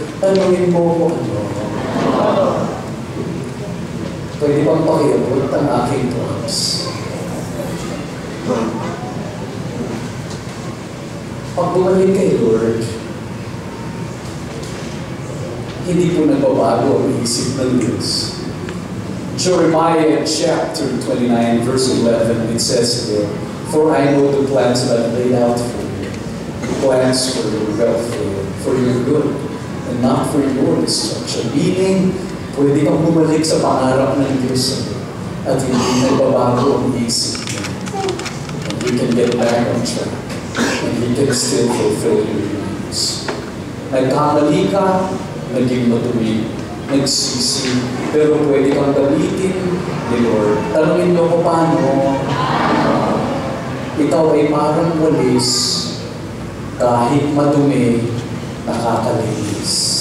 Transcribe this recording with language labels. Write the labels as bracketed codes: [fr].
[tl] Tanungin mo ko ano. Pwede bang pakiabot ang aking drugs? Pag bumalik kay Lord, hindi po nagbabago ang isip ng Diyos. [en] Jeremiah chapter 29 verse 11, it says here, for I know the plans that I laid out for you, plans for your welfare, for your good, and not for your destruction. [tl] Meaning, pwede kang bumalik sa pangarap ng Diyos sa iyo at hindi nagbabago ang isip mo. [en] And you can get back on track and you can still fulfill your dreams. [tl] Nagkamali ka, naging matuwid, nagsisi, pero pwede kang gamitin ni Lord. Tanungin mo ko paano, ikaw ay parang walis, kahit madumi, nakakalinis.